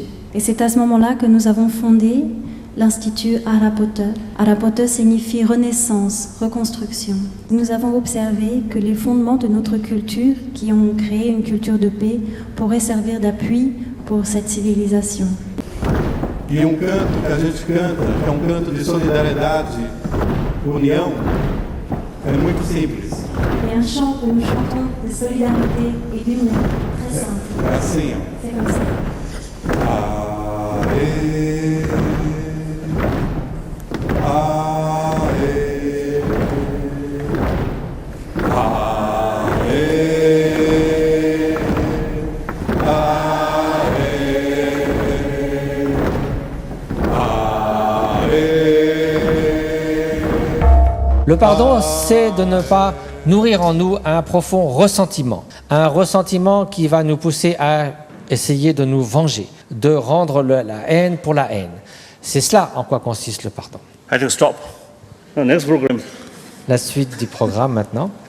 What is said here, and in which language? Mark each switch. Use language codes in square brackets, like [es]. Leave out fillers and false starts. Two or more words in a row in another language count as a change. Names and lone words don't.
[fr] Et c'est à ce moment-là que nous avons fondé l'Institut Arapote. Arapote signifie renaissance, reconstruction. Nous avons observé que les fondements de notre culture, qui ont créé une culture de paix, pourraient servir d'appui pour cette civilisation. [pt] E canto que a gente canta, que é canto de solidariedade, união, é muito simples. [fr] Et un chant que nous chantons de solidarité et d'union, très simple. [pt] É assim, ó. [fr] C'est comme ça. Aê, aê, Le pardon, c'est de ne pas nourrir en nous un profond ressentiment qui va nous pousser à essayer de nous venger, de rendre la haine pour la haine. C'est cela en quoi consiste le pardon. [en] I have to stop. The next program. [fr] La suite du programme maintenant.